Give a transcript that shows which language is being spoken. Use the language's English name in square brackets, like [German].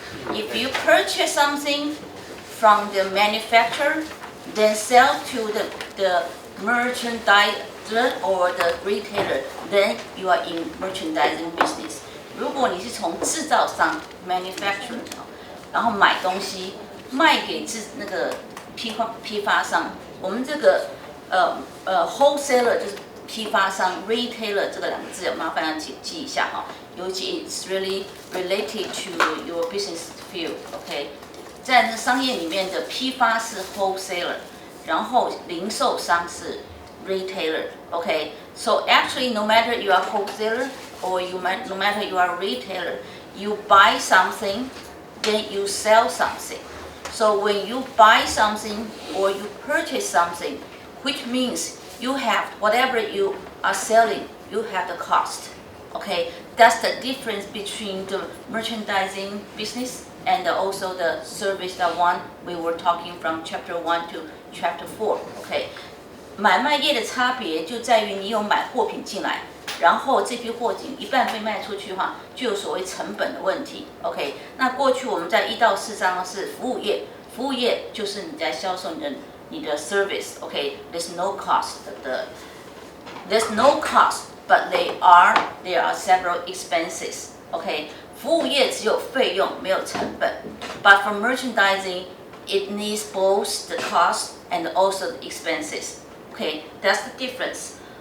[English] If you purchase something from the manufacturer, then sell to the merchandiser or the retailer, then you are in merchandising business. [Chinese] 如果你是从制造商 manufacturer， 然后买东西卖给批发商，我们这个wholesaler 就是批发商 ，retailer 这个两个字，麻烦要记一下哈。尤其 [English] it's really related to your business field，OK？ [Chinese] 在那商业里面的批发是 [English] wholesaler， [Chinese] 然后零售商是 [English] retailer，OK？So actually, no matter you are wholesaler or no matter you are retailer, you buy something, then you sell something. So when you buy something or you purchase something, which means you have whatever you are selling, you have the cost. Okay, that's the difference between the merchandising business and also the service that one we were talking from chapter 1 to chapter 4. [Chinese] Okay, 买卖业的差别就在于你有买货品进来，然后这批货品一半被卖出去的话，就有所谓成本的问题。 [English] OK， [Chinese] 那过去我们在1到4章是服务业，服务业就是你在销售你的 [English] service，OK， there's no cost， there's no cost， but there are several expenses，OK， [Chinese] 服务业只有费用没有成本 [English] ，but for merchandising it needs both the cost and also the expenses，OK， that's the difference.